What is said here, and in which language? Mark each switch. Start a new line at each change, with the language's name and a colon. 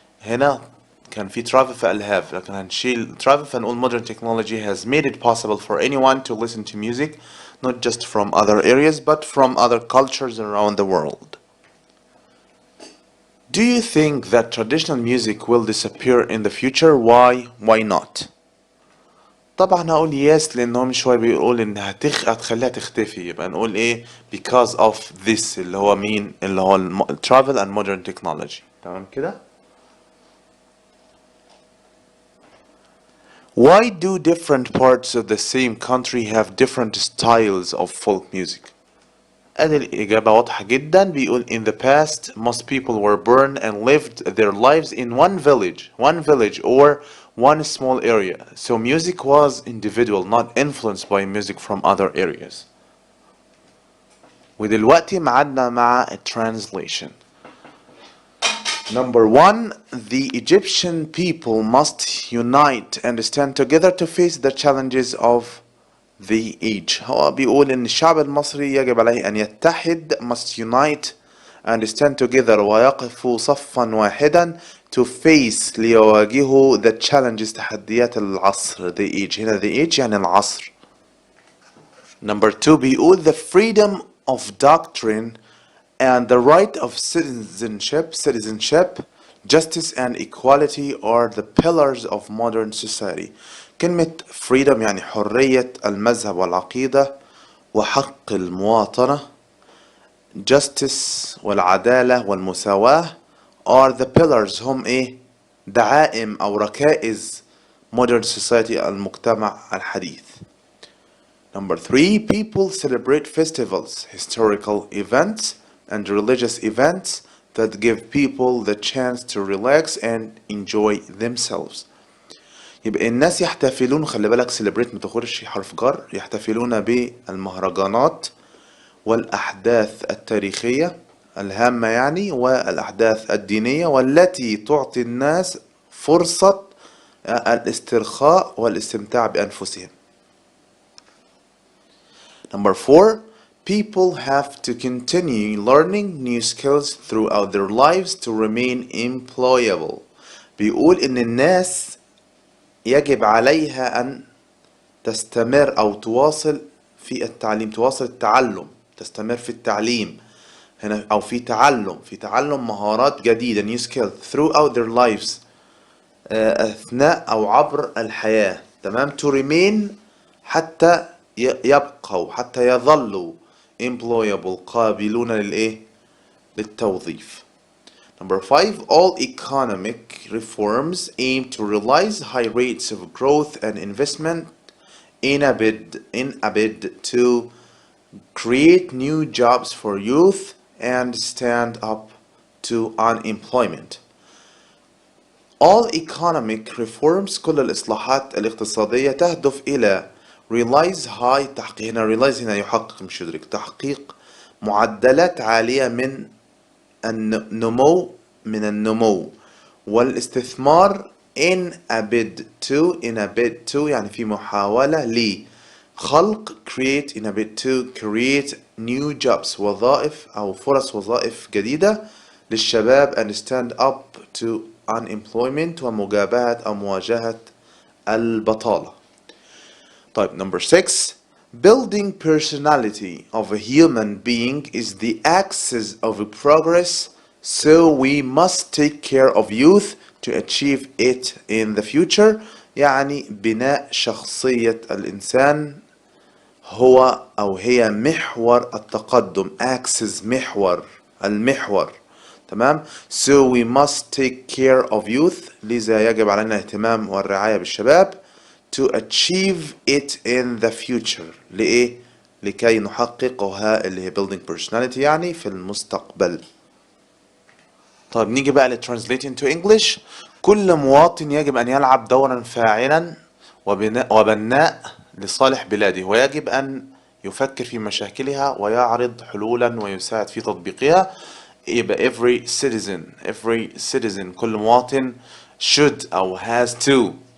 Arabic: هنا كان في travel فقال have، لكن هنشيل travel فنقول
English: modern technology has made it possible for anyone to listen to music not just from other areas but from other cultures around the world. Do you think that traditional music will disappear in the future? Why? Why not?
Arabic: طبعا هقول يس لان شويه بيقول ان هتخليها تختفي، يبقى نقول ايه
English: because of this
Arabic: اللي هو مين، اللي هو
English: travel and modern technology.
Arabic: تمام كده.
English: Why do different parts of the same country have different styles of folk music?
Arabic: ادي الإجابة واضحة جدا.
English: بيقول in the past most people were born and lived their lives in one village or one small area, so music was individual not influenced by music from other areas.
Arabic: ودلوقتي معادنا مع translation.
English: Number one, the Egyptian people must unite and stand together to face the challenges of the age.
Arabic: هو بيقول إن الشعب المصري يجب عليه أن يتحد
English: must unite and stand together
Arabic: ويقفوا صفا واحدا
English: to face
Arabic: ليواجهوا
English: the challenges
Arabic: تحديات العصر
English: the age.
Arabic: هنا the age يعني العصر.
English: Number two بيقول the freedom of doctrine and the right of citizenship, justice and equality are the pillars of modern society.
Arabic: كلمة freedom يعني حرية المذهب والعقيدة وحق المواطنة. justice والعدالة والمساواة
English: are the pillars
Arabic: هم ايه؟ دعائم أو ركائز
English: modern society
Arabic: المجتمع الحديث.
English: Number three, people celebrate festivals, historical events, and religious events that give people the chance to relax and enjoy themselves.
Arabic: يبقى الناس يحتفلون، خلي بالك celebrate متاخدش حرف جر، يحتفلون بالمهرجانات والأحداث التاريخية الهامة يعني والأحداث الدينية والتي تعطي الناس فرصة الاسترخاء والاستمتاع بأنفسهم.
English: Number four, people have to continue learning new skills throughout their lives to remain employable.
Arabic: بيقول إن الناس يجب عليها أن تستمر أو تواصل في التعليم، تواصل التعلم، تستمر في التعليم هنا أو في تعلم مهارات جديدة
English: new skills throughout their lives
Arabic: أثناء أو عبر الحياة. تمام.
English: to remain
Arabic: حتى يبقوا، حتى يظلوا employable قابلون للتوظيف.
English: Number five, all economic reforms aim to realize high rates of growth and investment in a bid to create new jobs for youth and stand up to unemployment. All economic reforms
Arabic: كل الإصلاحات الاقتصادية تهدف إلى
English: realize high
Arabic: تحقيق. هنا realize هنا يحقق مش يدرك، تحقيق معدلات عالية من النمو والاستثمار
English: in a bid to
Arabic: يعني في محاولة لخلق
English: create in a bid to create new jobs
Arabic: وظائف أو فرص وظائف جديدة للشباب
English: and stand up to unemployment
Arabic: ومجابهة أو مواجهة البطالة.
English: طيب number six, building personality of a human being is the axis of progress, so we must take care of youth to achieve it in the future.
Arabic: يعني بناء شخصية الإنسان هو أو هي محور التقدم. axis المحور. تمام.
English: so we must take care of youth
Arabic: لذا يجب علينا الاهتمام والرعاية بالشباب
English: to achieve it in the future
Arabic: لكي نحققها اللي هي
English: building personality
Arabic: يعني في المستقبل. طيب نيجي بقى translate into English. كل مواطن يجب أن يلعب دورا فاعلا وبناء لصالح بلاده، ويجب أن يفكر في مشاكلها ويعرض حلولا ويساعد في تطبيقها. يبقى
English: every citizen
Arabic: كل مواطن
English: should أو has to.